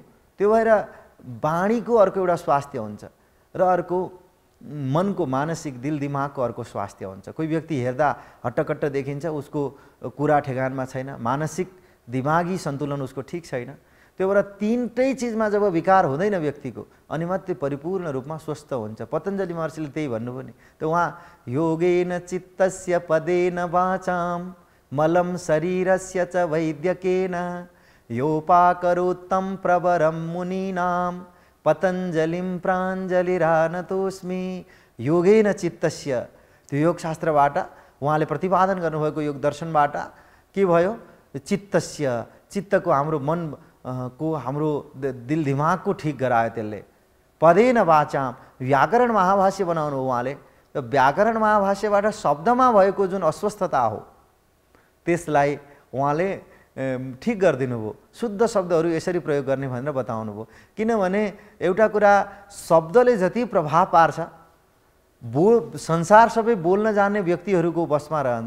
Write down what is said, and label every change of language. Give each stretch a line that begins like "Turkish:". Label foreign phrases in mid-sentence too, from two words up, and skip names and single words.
Nepali: त्यो भएर बाणीको अर्को एउटा स्वास्थ्य हुन्छ र अर्को मनको मानसिक दिल दिमागको अर्को स्वास्थ्य हुन्छ। कोही व्यक्ति हेर्दा हट्टकट्ट देखिन्छ, उसको कुरा ठेगानमा छैन, मानसिक दिमागी सन्तुलन उसको ठिक छैन। त्यो भएर 3टै चिजमा जब विकार हुँदैन व्यक्तिको अनि मात्रै परिपूर्ण रूपमा स्वस्थ हुन्छ। पतञ्जलि महर्षिले त्यही भन्नुभयो नि, त उहाँ
Sanskrit: योगेन चित्तस्य पदेन वाचाम मलं शरीरस्य च वैद्यकेन योपाकरोत्तम प्रवरम मुनीनाम पतञ्जलिं प्राञ्जलिरानतोस्मि। योगेन चित्तस्य,
Nepali: त्यो योगशास्त्रबाट उहाँले प्रतिपादन गर्नुभएको योग दर्शनबाट के भयो, चित्तस्य, चित्तको हाम्रो मन को हाम्रो दिल दिमागको ठिक गरायो त्यसले।
Sanskrit: पदेन वाचाम,
Nepali: व्याकरण महाभाष्य बनाउनु उहाँले, त व्याकरण महाभाष्यबाट शब्दमा भएको जुन अस्वस्थता हो त्यसलाई उहाँले ठिक गरिदिनु भयो। शुद्ध शब्दहरू यसरी प्रयोग गर्ने भनेर बताउनु भयो। किनभने एउटा कुरा शब्दले जति प्रभाव पार्छ संसार सबै बोल्न जान्ने व्यक्तिहरूको बसमा रहन्छ।